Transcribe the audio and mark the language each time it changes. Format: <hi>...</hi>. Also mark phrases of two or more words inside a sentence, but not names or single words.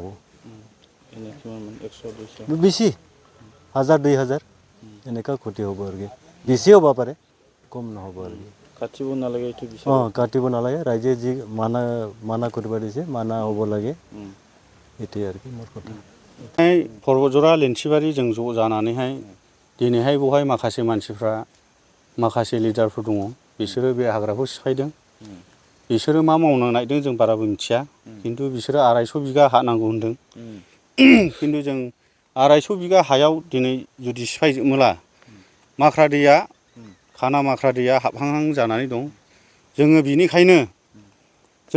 <as>এনে কিমান 100-200 বেছি 1000-2000 এনেকুৱা ক্ষতি হ'ব আৰু বেছি হ'ব পাৰে কম নহ'ব আৰু কাটিব নালাগে এইটো বিচাৰ কাটিব নালাগে ৰাইজে যি মানা কৰিব দিছে মানা হ'ব লাগে এইটোৱে আৰু মোৰ কথা</as> <brx>पर्बतजरा लेन्थिबारि जों ज' जानानैहाय दिनैहाय बेवहाय माखासे मानसिफ्रा माखासे लिडारफोर दङ बिसोरो बे हाग्राखौ सिफायदों बिसोरो मा मावनो नागिरदों जों बाराबो मिथिया खिन्थु बिसोरो 250 बिगा हा नांगौ होनदों खिन्थु जों 250 बिगा हायाव दिनै जुदि सिफायजोबोला माख्रा दैया खाना माख्रा दैया हाबहांहां जानानै दं जोङो बिनिखायनो जों</brx>